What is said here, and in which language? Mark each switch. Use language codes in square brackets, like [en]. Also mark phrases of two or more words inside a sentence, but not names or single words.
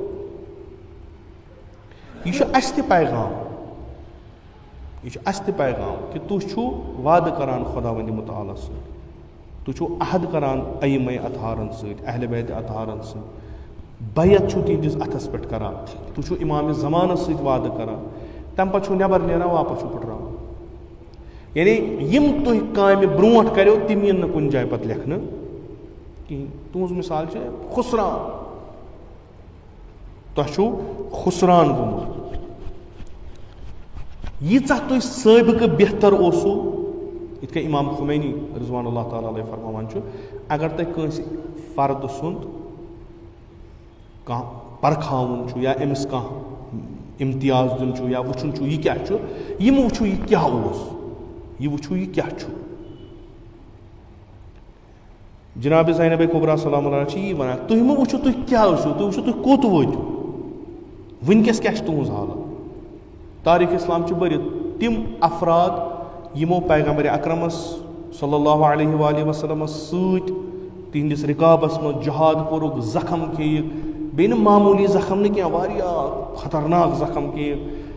[ks] یہِ چھُ اَسہِ تہِ پیغام کہِ تُہۍ چھُو وعدٕ کران خۄداوندِ مُتعالَس سۭتۍ تُہۍ چھُو عہد کران اَیِمَے اطہارَن سۭتۍ اہلِ بیتِ اطہارَن سۭتۍ بیعت چھُو تِہنٛدِس اَتھَس پٮ۪ٹھ کران تُہۍ چھُو اِمامِ زمانَس سۭتۍ وعدٕ کران تَمہِ پَتہٕ چھُو نٮ۪بر نیران واپَس چھُو پھٕٹراوان یعنی یِم تُہۍ کامہِ برونٛٹھ کٔرِو تِم یِن نہٕ کُنہِ جایہِ پَتہٕ لیکھنہٕ کِہیٖنۍ تُہٕنٛز مِثال چھِ خُسران تۄہہِ چھُو خُسران گوٚمُت ییٖژاہ تُہۍ سٲبقہٕ بہتر اوسوُ یِتھ کٔنۍ اِمام خُمینی رضوان اللہ تعالیٰ علیہ فرماوان چھُ اگر تۄہہِ کٲنٛسہِ فردٕ سُنٛد کانٛہہ پرکھاوُن چھُ یا أمِس کانٛہہ اِمتیاز دیُن چھُ یا وٕچھُن چھُ یہِ کیٛاہ چھُ یہِ مہٕ وٕچھِو یہِ کیٛاہ اوس یہِ وٕچھِو یہِ کیٛاہ چھُ جِنابِ زینبے کُبرا سلام اللہ چھِ یی وَنان تُہۍ مہٕ وٕچھِو تُہۍ کیٛاہ ٲسِو تُہۍ وٕچھِو تُہۍ کوٚت وٲتِو وٕنکٮ۪س کیٛاہ چھِ تُہٕنٛز حالت تاریٖخ اِسلام چھُ بٔرِتھ تِم افراد یِمو پیغمبرِ اکرمس صلی اللہ علیہ وآلہ وسلمس سۭتۍ تِہنٛدِس رِکابس منٛز جہاد کوٚرُکھ زخم کھیٚیِکھ بیٚیہِ نہٕ معموٗلی زخم نہٕ کینٛہہ واریاہ خطرناک زخم کھیٚیِکھ